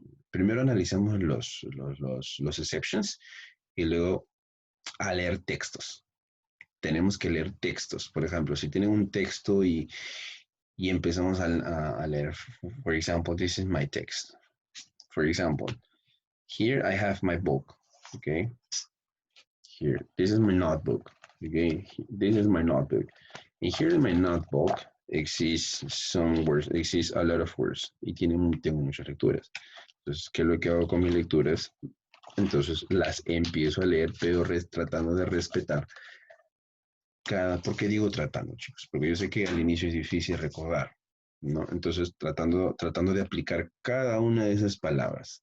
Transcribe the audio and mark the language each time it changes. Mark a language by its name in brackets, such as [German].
[Spanish] Primero analizamos los exceptions y luego a leer textos. Tenemos que leer textos. Por ejemplo, si tienen un texto y empezamos a leer, [English] for example, this is my text. For example, here I have my book, okay? Here, this is my notebook, okay? This is my notebook. And here in my notebook exist some words, exist a lot of words. [Spanish] Y tengo muchas lecturas. Entonces, ¿qué es lo que hago con mis lecturas? Entonces, las empiezo a leer, pero tratando de respetar ¿por qué digo tratando, chicos? Porque yo sé que al inicio es difícil recordar, ¿no? Entonces, tratando de aplicar cada una de esas palabras.